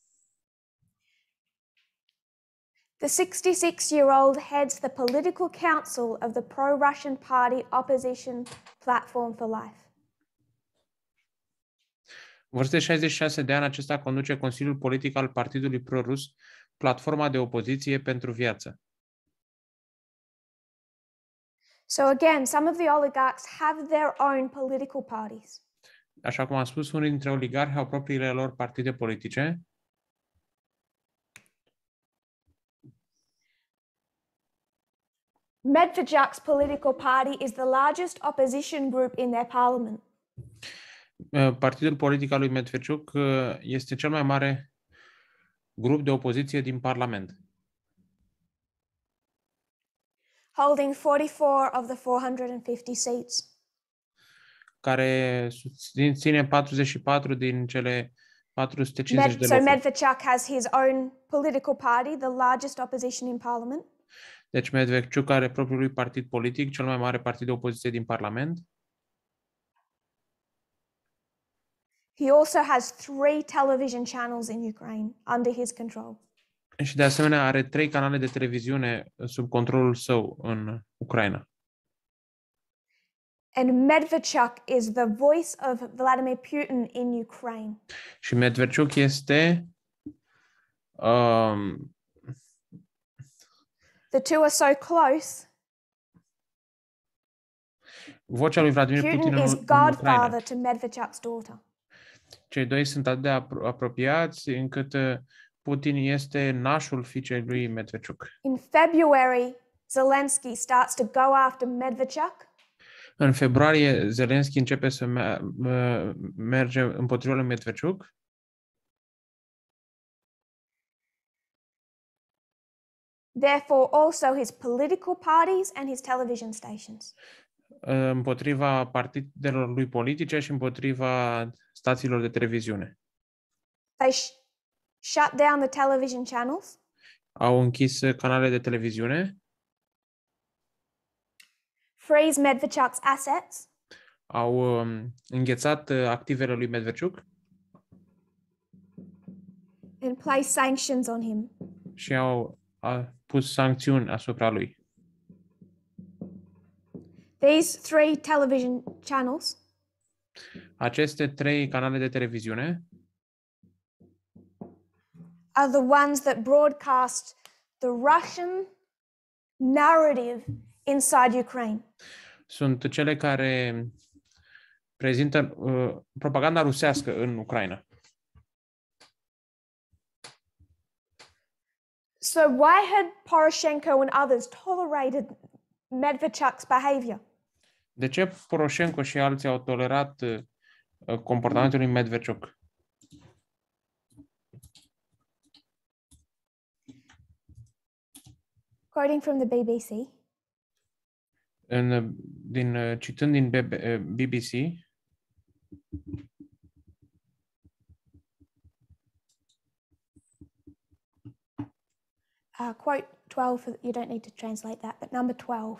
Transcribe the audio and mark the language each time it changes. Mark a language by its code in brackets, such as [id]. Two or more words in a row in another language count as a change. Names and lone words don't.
[en] The 66-year-old heads the political council of the pro-Russian party opposition Platform for Life. [ro] În vârstă de 66 de ani, acesta conduce Consiliul Politic al Partidului Pro-Rus, Platforma de Opoziție pentru Viață. [en] So again, some of the oligarchs have their own political parties. [ro] Așa cum am spus, unii dintre oligarhi au propriile lor partide politice. [en] Medvedchuk's political party is the largest opposition group in their parliament. [ro] Partidul politic al lui Medvedchuk este cel mai mare grup de opoziție din Parlament, [en] holding 44 of the 450 seats. [ro] care ține 44 din cele 450 de [en] So [ro] locuri. [en] Medvedchuk has his own political party, the largest opposition in parliament. [ro] Deci Medvedchuk are propriul lui partid politic, cel mai mare partid de opoziție din Parlament. [en] He also has 3 television channels in Ukraine under his control. [ro] Și de asemenea are 3 canale de televiziune sub controlul său în Ucraina. [en] And Medvedchuk is the voice of Vladimir Putin in Ukraine. [ro] Și Medvedchuk este [en] The two are so close. [ro] vocea lui Vladimir Putin [en] Putin [ro] în [en] is [ro] Ucraina. [en] godfather to Medvedchuk's daughter. [ro] Cei doi sunt atât de apropiați încât Putin este nașul fiicei lui Medvedchuk. [en] In February, Zelensky starts to go after Medvedchuk. [ro] În februarie, Zelensky începe să merge împotriva lui Medvedchuk. [en] Therefore, also his political parties and his television stations. [ro] Împotriva partidelor lui politice și împotriva stațiilor de televiziune. [en] They shut down the television channels. [ro] Au închis canale de televiziune. [en] Freeze Medvedchuk's assets. [ro] Au înghețat activele lui Medvedchuk. [en] And place sanctions on him. [ro] Și au pus sancțiuni asupra lui. [en] These 3 television channels [ro] Aceste 3 canale de televiziune [en] are the ones that broadcast the Russian narrative inside Ukraine. [ro] sunt cele care prezintă propaganda rusească în Ucraina. [en] So why had Poroshenko and others tolerated Medvedchuk's behavior? [ro] De ce Poroshenko și alții au tolerat comportamentul lui Medvedchuk? [en] Quoting from the BBC, [ro] Citând din BBC, [en] quote 12, you don't need to translate that, but number 12.